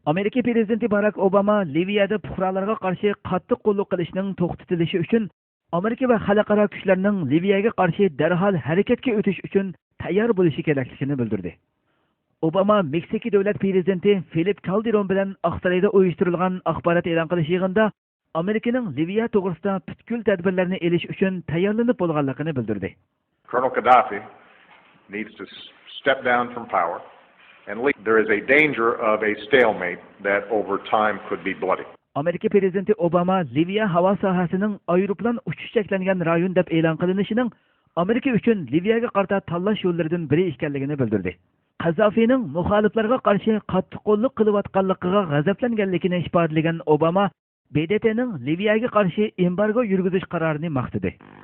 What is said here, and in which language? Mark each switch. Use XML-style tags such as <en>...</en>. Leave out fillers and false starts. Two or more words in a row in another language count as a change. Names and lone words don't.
<uz>Amerika prezidenti Barack Obama Liviyada fuqarolarga qarshi qattiq qo'llik qilishning to'xtatilishi uchun Amerika va xalqaro kuchlarning Liviyaga qarshi darhol harakatga o'tish uchun tayyor bo'lishi kerakligini bildirdi. Obama Meksika davlat prezidenti Felipe Calderon bilan Oqsaroyda uyushtirilgan axborot e'lon qilish yig'inida Amerikaning Liviya to'g'risida butkul tadbirlarni elish uchun tayyorlanib bo'lganligini bildirdi.</uz> <en>Colonel Gaddafi needs to step down from power and leave. There is a danger of a stalemate that over time could be bloody.</en> <uz>Amerika prezidenti Obama Liviya havo sohasining aeroplan uchish cheklangan rayon deb e'lon qilinishining Amerika uchun Liviyaga qarata tanlash yo'llaridan biri ekanligini bildirdi. Qazzofining muxoliflarga qarshi qattiq qo'llik qilayotganligiga g'azablanganligini ifodalagan Obama BDTning Liviyaga qarshi embargo yurgizish qarorini maqtadi.</uz>